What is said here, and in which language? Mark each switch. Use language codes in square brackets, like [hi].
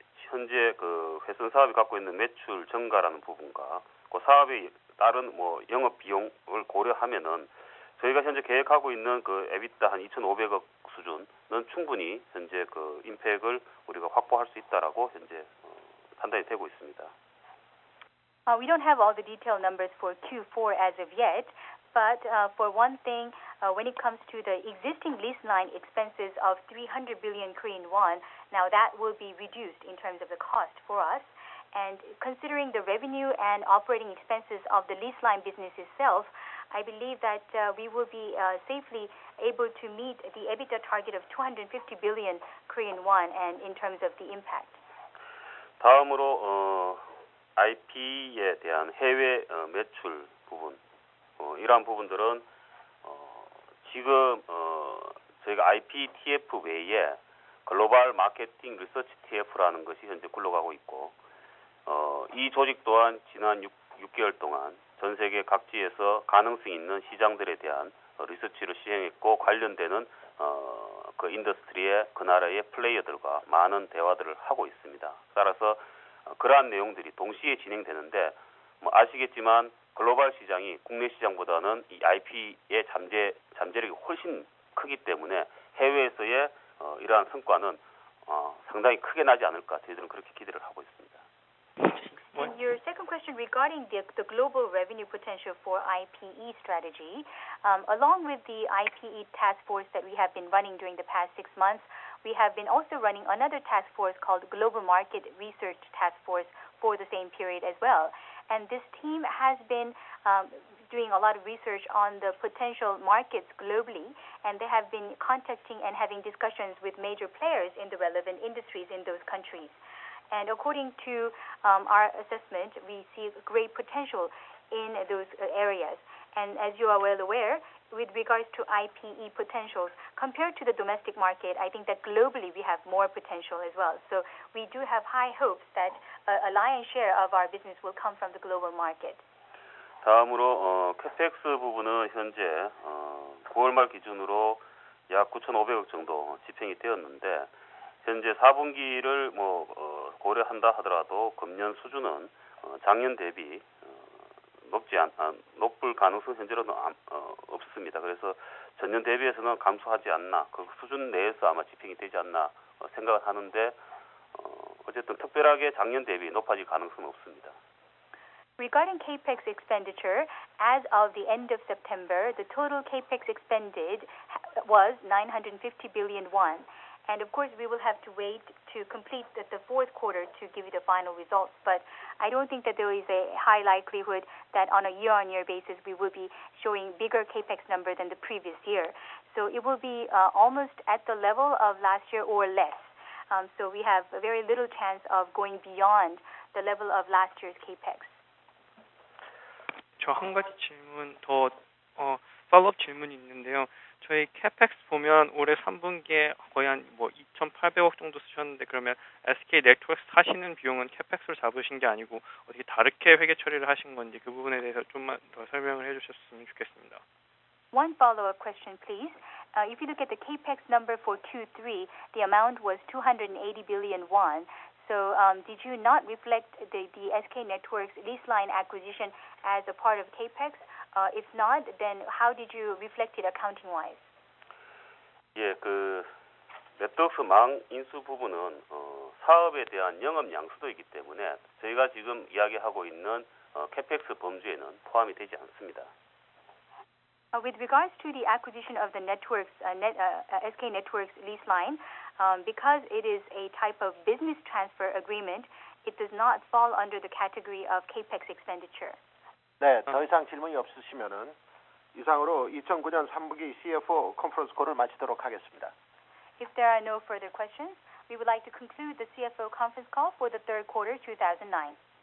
[ko] 현재 그 회선 사업이 갖고 있는 매출 증가라는 부분과 그 사업에 따른 영업 비용을 고려하면은 저희가 현재 계획하고 있는 그 EBITDA 한 2,500억 수준은 충분히 현재 그 임팩을 우리가 확보할 수 있다라고 현재 판단이 되고 있습니다. [en] We don't have all the detailed numbers for Q4 as of yet, but for one thing, when it comes to the existing lease line expenses of 300 billion Korean won, now that will be reduced in terms of the cost for us. And considering the revenue and operating expenses of the lease line business itself, I believe that we will be safely able to meet the EBITDA target of 250 billion Korean won and in terms of the impact. [ko] 다음으로 IP에 대한 해외 매출 부분 이러한 부분들은 지금 저희가 IPTF 외에 글로벌 마케팅 리서치 TF라는 것이 현재 굴러가고 있고 이 조직 또한 지난 6개월 동안 전 세계 각지에서 가능성 있는 시장들에 대한 리서치를 시행했고 관련되는 그 인더스트리의 그 나라의 플레이어들과 많은 대화들을 하고 있습니다. 따라서 그러한 내용들이 동시에 진행되는데 아시겠지만 글로벌 시장이 국내 시장보다는 이 IP의 잠재력이 훨씬 크기 때문에 해외에서의 이러한 성과는 상당히 크게 나지 않을까 저희들은 그렇게 기대를 하고 있습니다. [en] And your second question regarding the global revenue potential for IPE strategy, along with the IPE task force that we have been running during the past 6 months, we have been also running another task force called Global Market Research Task Force for the same period as well. And this team has been doing a lot of research on the potential markets globally, and they have been contacting and having discussions with major players in the relevant industries in those countries. And according to our assessment, we see great potential in those areas. And as you are well aware, with regards to IPE potentials, compared to the domestic market, I think that globally we have more potential as well. So we do have high hopes that a lion's share of our business will come from the global market. [ko] 다음으로 캐펙스 부분은 현재 9월 말 기준으로 약 9,500억 정도 집행이 되었는데 현재 4분기를 고려한다 하더라도 금년 수준은 작년 대비 높을 가능성 현재로는 없습니다. 그래서 전년 대비해서는 감소하지 않나, 그 수준 내에서 아마 집행이 되지 않나 생각을 하는데 어쨌든 특별하게 작년 대비 높아질 가능성은 없습니다. [en] Regarding capex expenditure, as of the end of September, the total capex expended was 950 billion won. And of course, we will have to wait to complete the fourth quarter to give you the final results. But I don't think that there is a high likelihood that on a year-on-year basis, we will be showing bigger capex number than the previous year. So it will be almost at the level of last year or less. So we have a very little chance of going beyond the level of last year's capex. [ko] 저 한 가지 질문 더 팔로업 질문이 있는데요. 저희 캐펙스 보면 올해 3분기에 거의 한 2,800억 정도 쓰셨는데 그러면 SK 네트워크 사시는 비용은 캐펙스로 잡으신 게 아니고 어떻게 다르게 회계 처리를 하신 건지 그 부분에 대해서 좀만 더 설명을 해주셨으면 좋겠습니다. [en] One follow-up question, please. if you look at the capex number for Q3, the amount was 280 billion won. So did you not reflect the SK Networks lease line acquisition as a part of capex? If not, then how did you reflect it accounting-wise? [ko] 예, 그 네트워크망 인수 부분은 사업에 대한 영업 양수도이기 때문에 저희가 지금 이야기하고 있는 캐펙스 범주에는 포함이 되지 않습니다. [en] With regards to the acquisition of the networks, SK Networks lease line, because it is a type of business transfer agreement, it does not fall under the category of capex expenditure. [ko] 네, 더 이상 질문이 없으시면은 이상으로 2009년 3분기 CFO 컨퍼런스 콜을 마치도록 하겠습니다. [en] If there are no further questions, we would like to conclude the CFO conference call for the third quarter 2009.